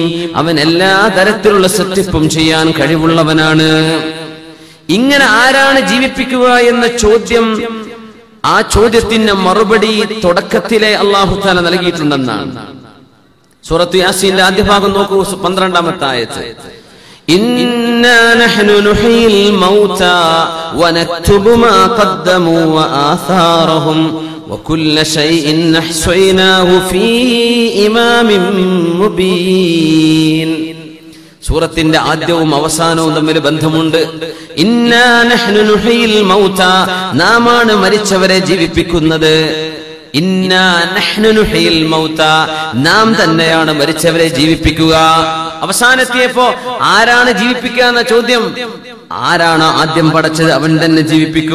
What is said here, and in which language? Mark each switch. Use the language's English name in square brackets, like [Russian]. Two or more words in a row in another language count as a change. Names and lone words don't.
[Malayalam] അവൻ എല്ലാ തരത്തിലുള്ള സെറ്റപ്പും ചെയ്യാൻ കഴിവുള്ളവനാണ്. ഇങ്ങനെ ആരാണ് ജീവിപ്പിക്കുക എന്ന ചോദ്യം, ആ ചോദ്യത്തിന്റെ മറുപടി തുടക്കത്തിലെ [Arabic] الله تعالى [Malayalam] നൽകിയിട്ടുണ്ടെന്നാണ്. സൂറത്ത് യാസീന്റെ ആദ്യ ഭാഗം നോക്കൂ, 12-ാമത്തെ ആയത്ത്. [Arabic] إنا نحن نحيي الموتى ونكتب ما قدموا وآثارهم وكل شيء أحصيناه في إمام مبين. [Malayalam] സൂറത്തിന്റെ ആദ്യവും അവസാനവും തമ്മിൽ ബന്ധമുണ്ട്. [Arabic] إنا نحن نحيي الموتى, [Malayalam] നാമാണ് മരിച്ചവരെ ജീവിപ്പിക്കുന്നത്. [Arabic] إنا نحن نحيي الموتى, [Malayalam] നാം തന്നെയാണ് മരിച്ചവരെ ജീവിപ്പിക്കുക. അവസാനെത്തിയപ്പോ ആരാണ് ജീവിപ്പിക്കുക എന്ന ചോദ്യം, ആരാണ് ആദ്യം പടച്ചത് അവൻ തന്നെ ജീവിപ്പിക്കും.